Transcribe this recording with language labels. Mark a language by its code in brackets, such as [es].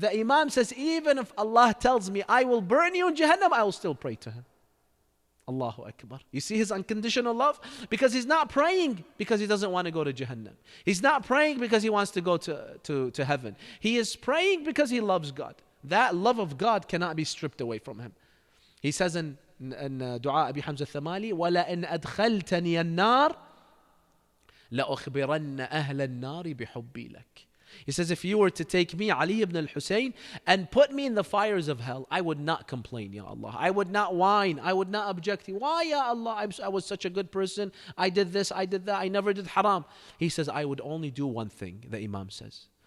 [en] The Imam says, even if Allah tells me I will burn you in Jahannam, I will still pray to Him. Allahu Akbar. You see his unconditional love? Because he's not praying because he doesn't want to go to Jahannam. He's not praying because he wants to go to heaven. He is praying because he loves God. That love of God cannot be stripped away from him. He says in Dua Abi Hamza Thamali, [ar] وَلَئِنْ أَدْخَلْتَنِيَ النَّارِ لَأُخْبِرَنَّ أَهْلَ النَّارِ بِحُبِّي لَكَ. [en] He says, if you were to take me, Ali ibn al-Hussein, and put me in the fires of hell, I would not complain, Ya Allah. I would not whine. I would not object. Why, Ya Allah? I was such a good person. I did this, I did that. I never did haram. He says, I would only do one thing, the Imam says.